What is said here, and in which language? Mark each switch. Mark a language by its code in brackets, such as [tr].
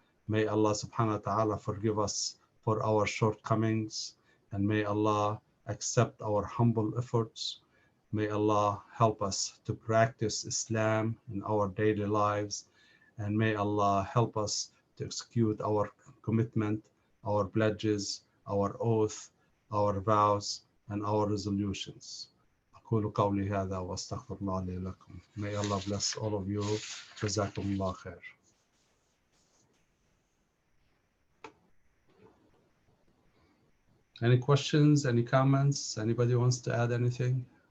[en] May Allah subhanahu wa ta'ala forgive us for our shortcomings, and may Allah accept our humble efforts. May Allah help us to practice Islam in our daily lives, and may Allah help us to execute our commitment, our pledges, our oath, our vows, and our resolutions. [ar] أقول قولي هذا وأستغفر الله لي ولكم. [en] May Allah bless all of you. [ar] جزاكم الله خير. [en] Any questions, any comments? Anybody wants to add anything?